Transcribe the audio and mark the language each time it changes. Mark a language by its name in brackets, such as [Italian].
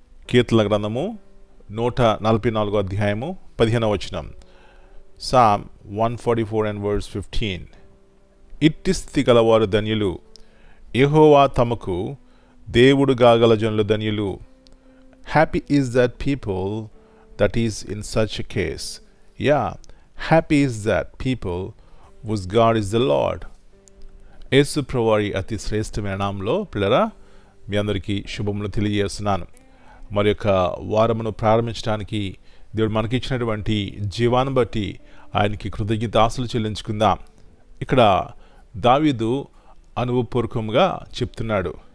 [Telugu] కీర్తనల గ్రంథము 144 అధ్యాయము 15వ వచనం. [English] Psalm 144 and verse 15. [Telugu] ఇట్టి స్థితి గలవారు ధన్యులు, యెహోవా తమకు దేవుడుగా గల జనులు ధన్యులు. [English] Happy is that people that is in such a case. Yeah, happy is that people whose God is the Lord. [Telugu] యేసు ప్రభువారి అతి శ్రేష్టమైన నామంలో పిల్లరా మీ అందరికీ శుభములు తెలియజేస్తున్నాను. మరి యొక్క వారమును ప్రారంభించడానికి దేవుడు మనకిచ్చినటువంటి జీవాన్ని బట్టి ఆయనకి కృతజ్ఞతాస్తులు చెల్లించుకుందాం. ఇక్కడ దావీదు అనుభవపూర్వకంగా చెప్తున్నాడు.